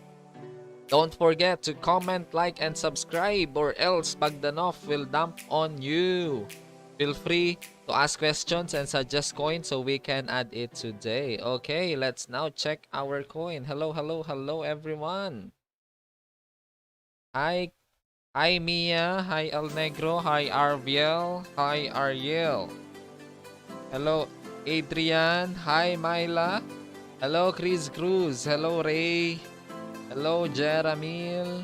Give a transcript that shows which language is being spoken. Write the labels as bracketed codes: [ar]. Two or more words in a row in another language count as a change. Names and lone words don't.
[en] Don't forget to comment, like, and subscribe or else Bagdanoff will dump on you. Feel free to ask questions and suggest coins so we can add it today. Okay, let's now check our coin. Hello, hello, hello everyone. Hi Mia, hi El Negro, hi Arviel, hi Ariel. Hello Adrian, hi Myla. Hello Chris Cruz, hello Ray. Hello Jeramil.